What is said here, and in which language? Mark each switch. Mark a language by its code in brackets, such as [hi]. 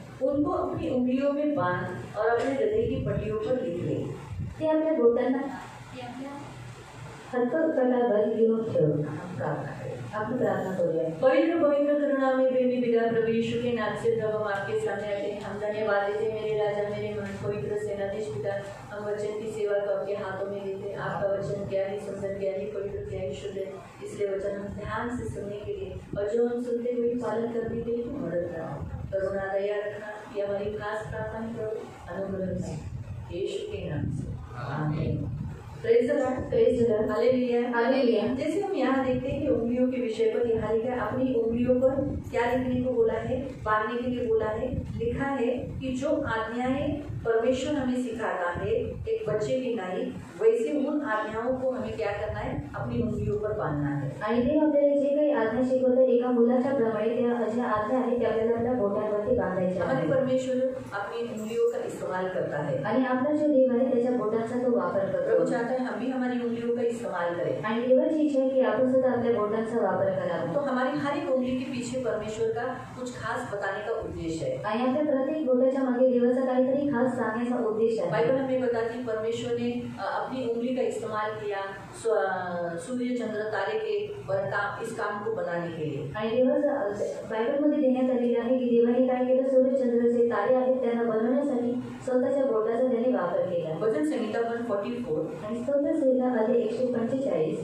[hi] उनको अपनी उंगलियों में बांध और अपने हृदय की पट्टियों पर लिख ले. [mr] ते आपल्या बोटांना हस्तकलावर लिहून ठेव. आपण प्रार्थना करूया. [hi] पवित्र पवित्र करुणा में प्रेमी पिता प्रभु यीशु के नाम से जब हम आपके सामने आते हैं, हम धन्यवाद देते हैं मेरे राजा मेरे महान पवित्र सेनाधीश पिता. हम वचन की सेवा को आपके हाथों में देते हैं. आपका वचन क्या ही सुंदर, क्या ही पवित्र, क्या ही शुद्ध है. इसलिए वचन हम ध्यान से सुनने के लिए और जो हम सुनते हुए पालन करने के लिए मदद कराओ. करुणा दया रखना, ये हमारी खास प्रार्थना करो, अनुग्रह करना यीशु के नाम से, आमीन. [en] praise the lord, praise the lord, [hi] hallelujah, hallelujah. जैसे हम यहाँ देखते हैं कि उंगलियों के विषय पर यहाँ लिखा है, अपनी उंगलियों पर क्या लिखने को बोला है, बांधने के लिए बोला है. लिखा है कि जो आज्ञाएं परमेश्वर हमें सिखाता है एक बच्चे की नाई, वैसे उन आज्ञाओं को हमें क्या करना है, अपनी उंगलियों पर बांधना है. [mr] आणि देव आपल्याला जे काही आज्ञा शिकवतात एका मुलाच्या प्रमाणे त्या ज्या आज्ञा आहेत त्या आपल्याला आपल्या बोटांवरती बांधायच्या [hi] हमारे [mr] आहेत. [hi] परमेश्वर अपनी उंगलियों का इस्तेमाल करता है [mr] आणि आपला जो देव आहे त्याच्या बोटांचा तो वापर [hi] प्रभु [mr] करतो. [hi] चाहता है हम भी हमारी उंगलियों का इस्तेमाल करें. [mr] आणि देवाची इच्छा आहे की आपण सुद्धा आपल्या बोटांचा वापर करावा. [hi] तो हमारी हर एक उंगली के पीछे परमेश्वर का कुछ खास बताने का उद्देश्य है. [mr] आणि आपल्या प्रत्येक बोटाच्या मागे देवाचा काहीतरी खास सांगण्याचा उद्देश आहे. [hi] बाइबल हमें बताती है परमेश्वर ने अपनी उंगली का इस्तेमाल किया सूर्य चंद्र तारे के इस काम को बनाने के लिए. [mr] आणि देवाचं बायबलमध्ये देण्यात आलेलं आहे की देवाने काय केलं, सूर्य चंद्र जे तारे आहेत त्यांना बनवण्यासाठी स्वतःच्या बोटाचा त्याने वापर केला. [hi] भजन संहिता 144 [mr] आणि स्तोत्र संहिता मध्ये 145